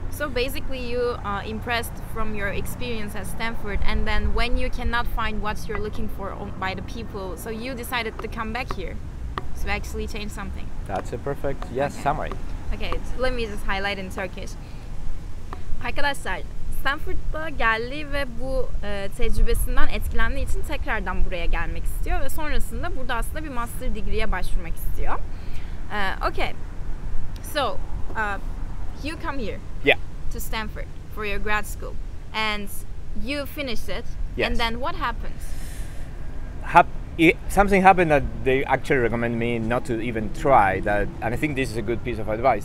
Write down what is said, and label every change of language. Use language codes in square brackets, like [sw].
[en] So basically you are impressed from your experience at Stanford, and then when you cannot find what you're looking for by the people, so you decided to come back here to actually change something. That's a perfect, summary. Okay, let me just highlight in Turkish. [tr] Arkadaşlar, Stanford'da geldi ve bu tecrübesinden etkilendiği için tekrardan buraya gelmek istiyor ve sonrasında burada aslında bir master degree'ye başvurmak istiyor. [en] Okay, so you come here to Stanford for your grad school, and you finished it, and then what happens? Something happened that they actually recommend me not to even try that, and I think this is a good piece of advice.